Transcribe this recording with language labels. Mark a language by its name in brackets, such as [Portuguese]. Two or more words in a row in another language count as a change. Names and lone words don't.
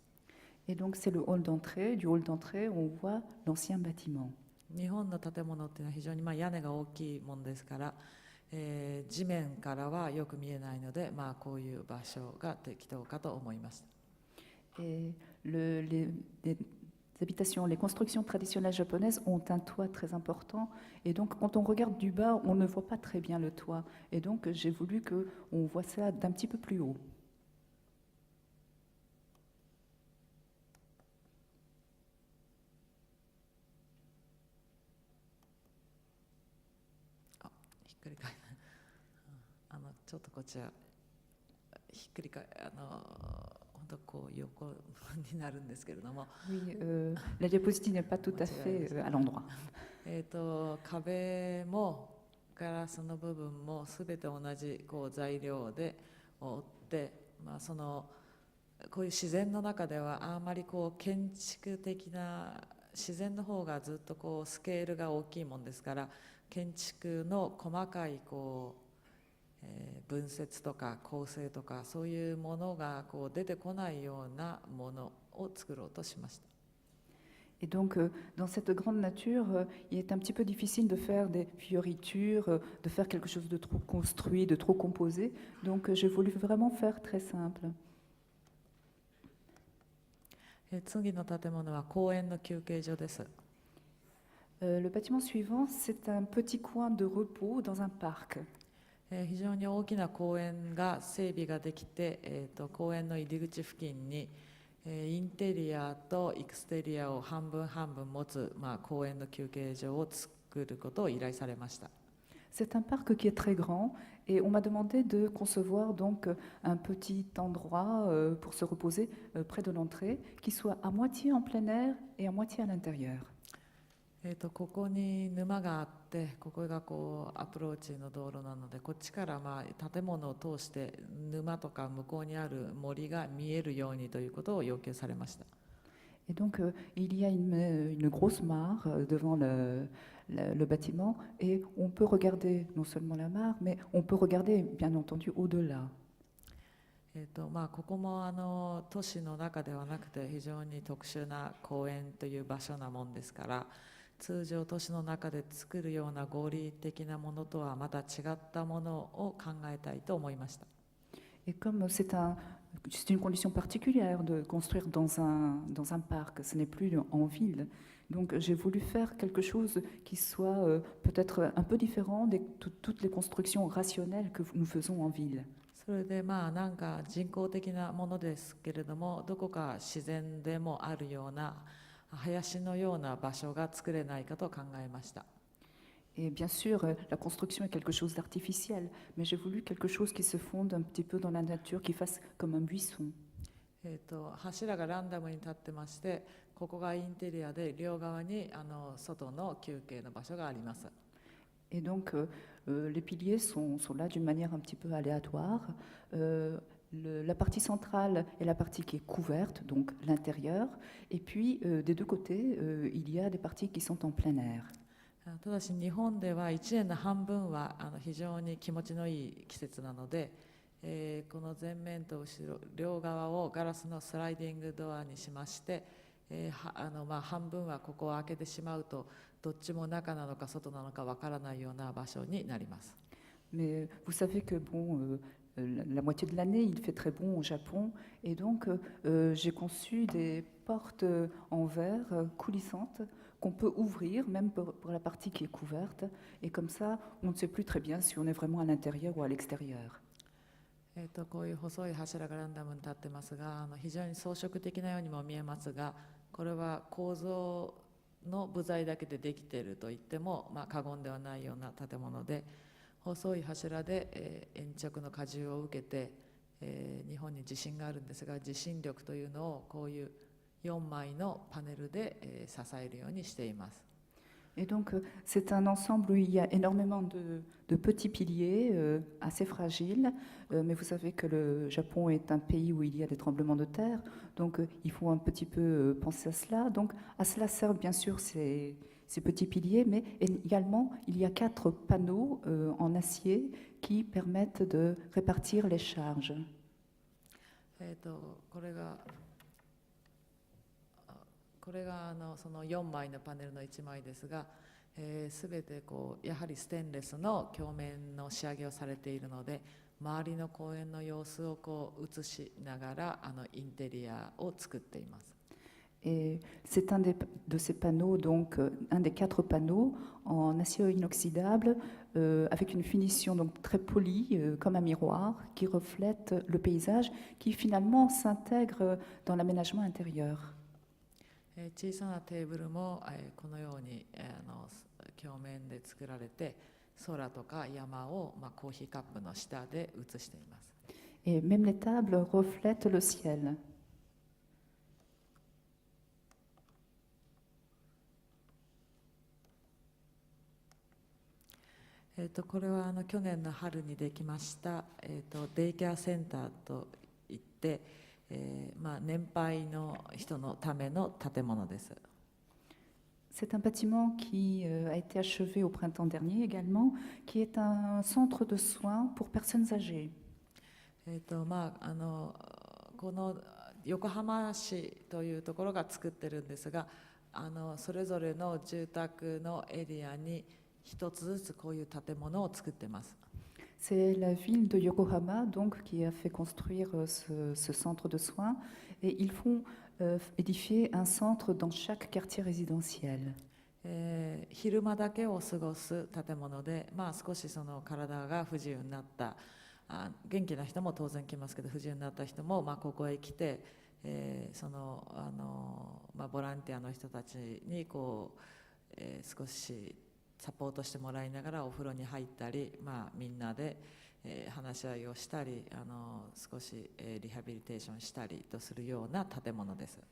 [French] Et donc c'est le hall d'entrée. Du hall d'entrée, on voit l'ancien bâtiment. [Japanese] 日本の建物っていうのは非常に屋根が大きいものですから、地面からはよく見えないので、こういう場所が適当かと思いました。 [French] Et les habitations, les constructions traditionnelles japonaises ont un toit très important. Et donc quand on regarde du bas, on ne voit pas très bien le toit. Et donc j'ai voulu qu'on voit ça d'un petit peu plus haut. [Japanese] ひっくり返るちょっとこっちはひっくり返本当こう横になるんですけれども、 [French] Oui, la diapositive n'est pas tout à fait à l'endroit. [Japanese] 壁もガラスの部分もすべて同じ材料で覆って、こういう自然の中ではあまり建築的な自然の方がずっとスケールが大きいもんですから、建築の細かい分節とか構成とかそういうものが出てこないようなものを作ろうとしました。 [French] Et donc, dans cette grande nature, il est un petit peu difficile de faire des fioritures, de faire quelque chose de trop construit, de trop composé. Donc, j'ai voulu vraiment faire très simple. [Japanese] 次の建物は公園の休憩所です。 [French] Le bâtiment suivant, c'est un petit coin de repos dans un parc. [Japanese] 非常に大きな公園が整備ができて、公園の入り口付近にインテリアとエクステリアを半分半分持つ、公園の休憩所を作ることを依頼されました。 [French] C'est un parc qui est très grand et on m'a demandé de concevoir donc un petit endroit pour se reposer près de l'entrée qui soit à moitié en plein air et à moitié à l'intérieur. [Japanese] ここに沼があって、ここがアプローチの道路なので、こっちから建物を通して沼とか向こうにある森が見えるようにということを要求されました。 [French] Et donc il y a une grosse mare devant le bâtiment et on peut regarder non seulement la mare, mais on peut regarder bien entendu au-delà. [Japanese] ここも都市の中ではなくて非常に特殊な公園という場所なもんですから、通常都市の中で作るような合理的なものとはまた違ったものを考えたいと思いました。 [French] Et comme c'est une condition particulière de construire dans un parc, ce n'est plus en ville. Donc j'ai voulu faire quelque chose qui soit peut-être un peu différent de toutes les constructions rationnelles que nous faisons en ville. [Japanese] それでなんか人工的なものですけれども、どこか自然でもあるような林のような場所が作れないかと考えました。 [French] Et bien sûr, la construction est quelque chose d'artificiel, mais j'ai voulu quelque chose qui se fonde un petit peu dans la nature, qui fasse comme un buisson. [Japanese] 柱がランダムに立ってまして、ここがインテリアで両側に外の休憩の場所があります。 [French] Et donc, les piliers sont là d'une manière un petit peu aléatoire. La partie centrale est la partie qui est couverte, donc l'intérieur. Et puis, des deux côtés, il y a des parties qui sont en plein air. [Japanese] ただし日本では1年の半分は非常に気持ちのいい季節なので、この前面と後ろ両側をガラスのスライディングドアにしまして、半分はここを開けてしまうとどっちも中なのか外なのかわからないような場所になります。 [French] Mais vous savez que bon, la moitié de l'année, il fait très bon au Japon, et donc j'ai conçu des portes en verre coulissantes qu'on peut ouvrir, même pour la partie qui est couverte, et comme ça, on ne sait plus très bien si on est vraiment à l'intérieur ou à l'extérieur. [Japanese] こういう細い柱がランダムに立ってますが、非常に装飾的なようにも見えますが、これは構造の部材だけでできていると言っても、過言ではないような建物で、細い柱で、延着の荷重を受けて、日本に地震があるんですが、地震力というのをこういう4枚のパネルで、支えるようにしています。 [French] Et donc, c'est un ensemble où il y a énormément de petits piliers assez fragiles. Mais vous savez que le Japon est un pays où il y a des tremblements de terre. Donc, il faut un petit peu penser à cela. Donc, à cela servent bien sûr ces petits piliers. Mais également, il y a 4 panneaux en acier qui permettent de répartir les charges. [Japanese] これがその4枚のパネルの1枚ですが、すべてやはりステンレスの鏡面の仕上げをされているので、周りの公園の様子を映しながらインテリアを作っています。 [French] Et c'est un de ces panneaux, donc un des 4 panneaux en acier inoxydable avec une finition donc très polie comme un miroir qui reflète le paysage qui finalement s'intègre dans l'aménagement intérieur. [Japanese] 小さなテーブルもこのように鏡面で作られて、空とか山をコーヒーカップの下で映しています。 [French] Et même les tables reflètent le ciel. [Japanese] これは去年の春にできました、デイケアセンターといって、年配の人のための建物です。 [French] C'est un bâtiment qui a été achevé au printemps dernier également, qui est un centre de soins pour personnes âgées. [Japanese] この横浜市というところが作ってるんですが、それぞれの住宅のエリアに一つずつこういう建物を作ってます。 [French] C'est la ville de Yokohama donc, qui a fait construire ce centre de soins et ils font édifier un centre dans chaque quartier résidentiel. [Japanese] 昼間だけを過ごす建物で、少しその体が不自由になった元気な人も当然来ますけど、不自由になった人もここへ来て、ボランティアの人たちに少しサポートしてもらいながらお風呂に入ったり、みんなで話し合いをしたり、少しリハビリテーションしたりとするような建物です。